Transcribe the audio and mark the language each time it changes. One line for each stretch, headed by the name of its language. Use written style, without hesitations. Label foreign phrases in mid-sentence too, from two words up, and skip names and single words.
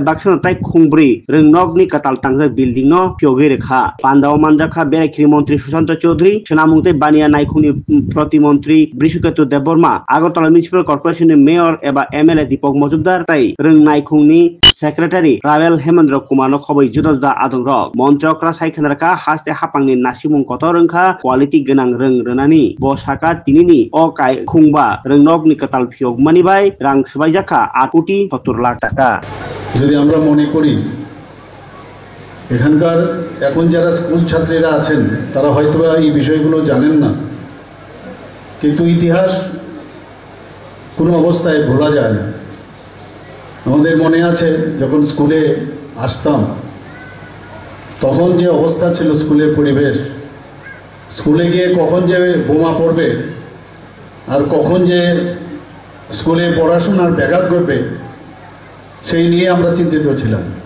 Kok Borok: बाक्सन ताई खुंब्रै रोंनगनि कताल टांगजाक बिल्डिंग नो फियोगि रेखा पांडाव मानजाखा बेरायखिरि मंत्री सुशांत चौधरी सेनामुंगते बानिया नायखुनि प्रतिमंत्री बृषकेतु देबबर्मा आगरतला म्युनिसिपल कर्पोरेशन मेयर एबा एमएलए दीपक मजुमदार ताई रोंनायखुंनि सेक्रेटारि रावेल हेमेंद्र कुमार खबै जुदा आदंग मन्त्रीफ्रा सायखेनारका हास्ते हापांनि नासिमुं कत रोंखा क्वालिटी गोनां रों रोनानि बसाका तिनिनि अकाय खुंबा रोंनगनि कताल फियोगमानि बाय रां सबायजाखा 8,70 लाख टाका।
Bangla: যদি আমরা মনে করি এখানকার এখন যারা স্কুল ছাত্রীরা আছেন তারা হয়তো এই বিষয়গুলো জানেন না, কিন্তু ইতিহাস কোনো অবস্থায় ভোলা যায় না। আমাদের মনে আছে যখন স্কুলে আসতাম তখন যে অবস্থা ছিল স্কুলের পরিবেশ, স্কুলে গিয়ে কখন যে বোমা পড়বে আর কখন যে স্কুলে পড়াশোনার ব্যাঘাত ঘটবে সেই নিয়ে আমরা চিন্তিত ছিলাম।